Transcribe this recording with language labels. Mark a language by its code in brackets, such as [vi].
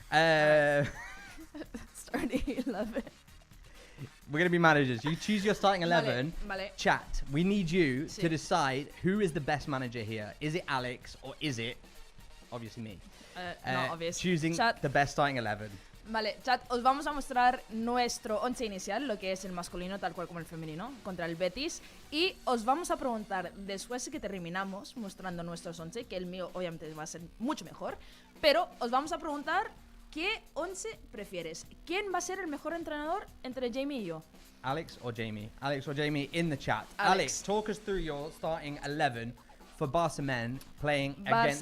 [en] week. Starting 11. We're gonna be managers. You choose your starting 11. [es] Vale. [en] Chat. We need you [es] Sí. [en] to decide who is the best manager here. Is it Alex or is it obviously me? Not obvious. Choosing Chat. the best starting 11. [es] Vale, chat, os vamos a mostrar nuestro once inicial, lo que es el masculino tal cual como el femenino, contra el Betis. Y os vamos a preguntar, después de que terminamos mostrando nuestros once, que el mío obviamente va a ser mucho mejor, pero os vamos a preguntar qué once prefieres. ¿Quién va a ser el mejor entrenador entre Jamie y yo? [en] Alex or Jamie? Alex or Jamie in the chat. Alex. Talk us through your starting 11 for Barça men playing against